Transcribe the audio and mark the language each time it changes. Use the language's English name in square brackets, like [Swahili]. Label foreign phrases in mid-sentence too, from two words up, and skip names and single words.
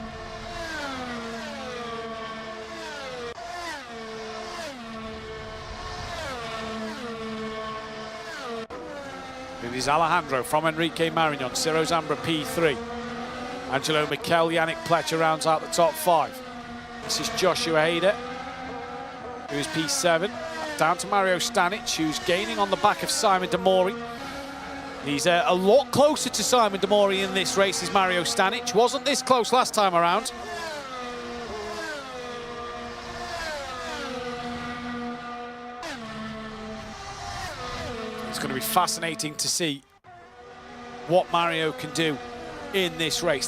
[English] It is Alejandro from Enrique Marañon, Siro Zambra P3. Angelo Mikel, Yannick Pletcher rounds out the top 5. This is Joshua Hader, who is P7. Down to Mario Stanic, who's gaining on the back of Simon de Mori. He's a lot closer to Simon de Mori in this race, is Mario Stanic. Wasn't this close last time around. It's going to be fascinating to see what Mario can do in this race.